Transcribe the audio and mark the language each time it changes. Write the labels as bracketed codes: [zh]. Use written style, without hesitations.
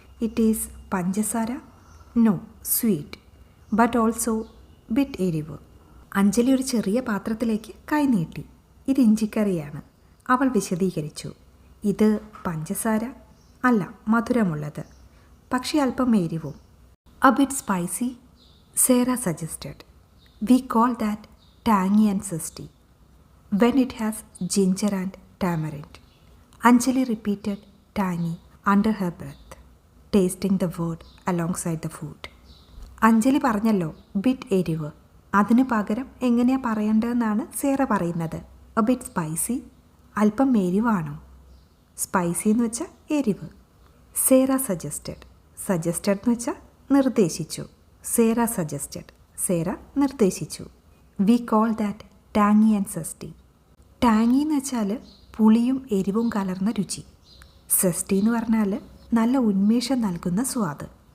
[en] It is പഞ്ചസാര, no sweet, but also bit എരിവ്. [ml] അഞ്ജലി ഒരു ചെറിയ പാത്രത്തിലേക്ക് കൈ നീട്ടി. ഇത് ഇഞ്ചിക്കറിയാണ്, അവൾ വിശദീകരിച്ചു. ഇത് പഞ്ചസാര അല്ല, മധുരമുള്ളത്, പക്ഷേ അല്പം എരിവും. [en] A bit spicy, Sarah suggested. We call that tangy and zesty when it has ginger and tamarind. Anjali repeated tangy under her breath, tasting the word alongside the food. [ml] Anjali പറഞ്ഞല്ലോ ബിറ്റ് എരിവ്. അതിന് പകരം എങ്ങനെയാണ് പറയേണ്ടതെന്നാണ് സേറ പറയുന്നത്. [en] A bit spicy, [ml] അല്പം എരിവാണോ? Spicy എന്ന് വെച്ചാൽ എരിവ്. സേറ സജസ്റ്റഡ്. സജസ്റ്റഡ് എന്ന് വെച്ചാൽ നിർദ്ദേശിച്ചു. സേറ സജസ്റ്റഡ്, സേറ നിർദ്ദേശിച്ചു. [en] We call that tangy and zesty. [ml] ടാങ്ങി എന്ന് വെച്ചാൽ പുളിയും എരിവും കലർന്ന രുചി. സസ്റ്റി എന്ന് പറഞ്ഞാൽ നല്ല ഉന്മേഷം നൽകുന്ന സ്വാദ്.